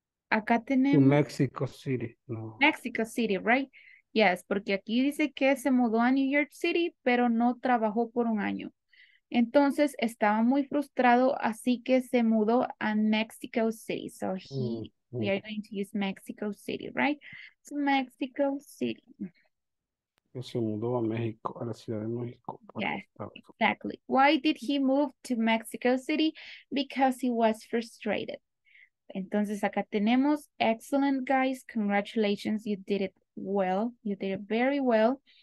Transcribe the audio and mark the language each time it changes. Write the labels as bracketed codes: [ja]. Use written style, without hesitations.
[es] Acá [en] To [es] tenemos [en] Mexico City. No. Mexico City, right? [es] Yes, porque aquí dice que se mudó a New York City, pero no trabajó por un año. Entonces estaba muy frustrado, así que se mudó a Mexico City. [en] So we are going to use Mexico City, right? So Mexico City. [es] Que se mudó a México, a la Ciudad de México. [en] Yes, exactly. Why did he move to Mexico City? Because he was frustrated. [es] Entonces acá tenemos, [en] excellent guys, congratulations, you did it well, you did it very well.